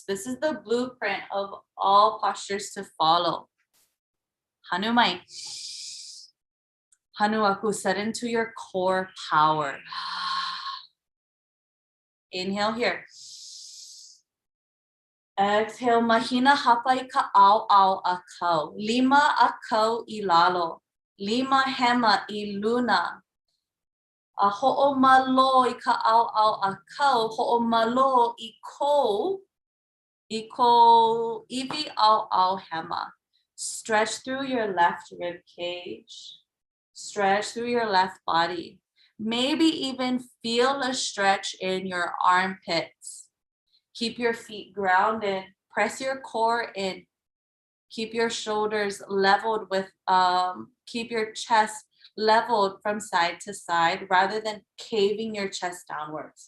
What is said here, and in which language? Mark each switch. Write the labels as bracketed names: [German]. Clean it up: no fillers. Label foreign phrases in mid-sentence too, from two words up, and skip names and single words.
[English] This is the blueprint of all postures to follow. [Hawaiian] Hanumai. [English] Hanuaku, set into your core power. Inhale here. Exhale, [Hawaiian] mahina hapai ka au akau. Lima akau I lalo. Lima hema I luna. A ho'omalo I ka au akau. Ho'omalo I ko iwi au hema. [English] Stretch through your left rib cage. Stretch through your left body. Maybe even feel a stretch in your armpits. Keep your feet grounded. Press your core in. Keep your shoulders leveled with, keep your chest leveled from side to side rather than caving your chest downwards.